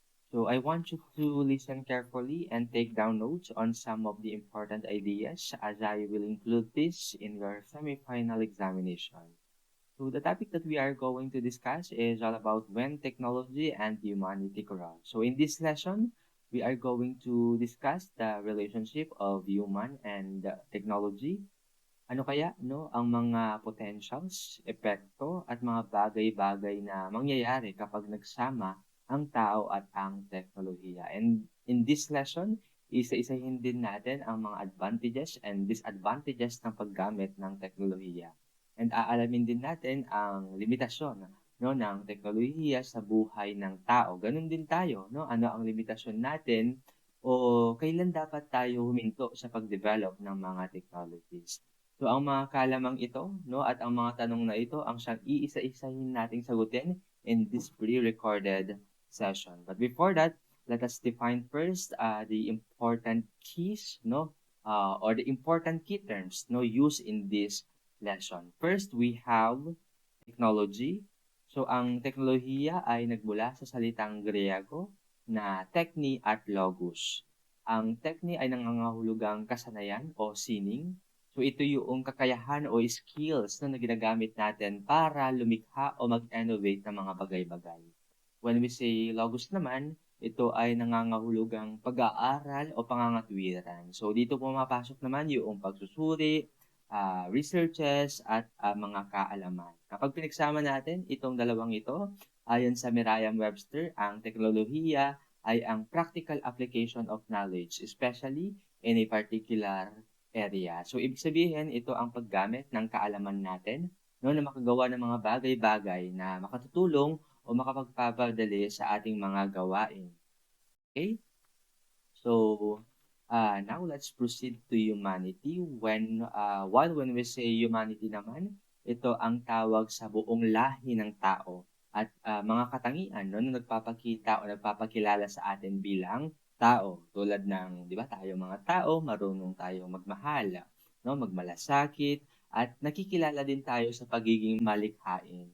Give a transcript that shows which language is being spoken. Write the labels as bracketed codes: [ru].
[en] So I want you to listen carefully and take down notes on some of the important ideas as I will include this in your semi-final examination. So the topic that we are going to discuss is all about when technology and humanity cross. So in this lesson, we are going to discuss the relationship of human and technology. [tl] Ano kaya, no, ang mga potentials, epekto, at mga bagay-bagay na mangyayari kapag nagsama ang tao at ang teknolohiya. [en] And in this lesson, [tl] isa-isahin din natin ang mga advantages and disadvantages ng paggamit ng teknolohiya. And aalamin din natin ang limitasyon, no, ng teknolohiya sa buhay ng tao. Ganun din tayo, no? Ano ang limitasyon natin o kailan dapat tayo huminto sa pag-develop ng mga technologies. So ang mga kalamang ito, no, at ang mga tanong na ito ang siyang iisa-isahin nating sagutin [en] in this pre-recorded session. But before that, let us define first the important keys, no, or the important key terms, no, used in this lesson. First, we have technology. [tl] So ang teknolohiya ay nagmula sa salitang Griego na techni at logos. Ang techni ay nangangahulugang kasanayan o sining. So ito yung kakayahan o skills na ginagamit natin para lumikha o mag-innovate ng mga bagay-bagay. [en] When we say [tl] logos naman, ito ay nangangahulugang pag-aaral o pangangatwiran. So dito pumapasok naman yung pagsusuri, researches at mga kaalaman. Kapag pinagsama natin itong dalawang ito, ayon sa Merriam-Webster, ang teknolohiya ay ang [en] practical application of knowledge, especially in a particular area. [tl] So, ibig sabihin, ito ang paggamit ng kaalaman natin no, na makagawa ng mga bagay-bagay na makatutulong o makapagpapadali sa ating mga gawain. Okay? [en] So, now let's proceed to humanity. When we say humanity [tl] naman, ito ang tawag sa buong lahi ng tao at mga katangian no, na nagpapakita o nagpapakilala sa atin bilang tao. Tulad ng, di ba, tayo mga tao, marunong tayo magmahal, no, magmalasakit, at nakikilala din tayo sa pagiging malikhain.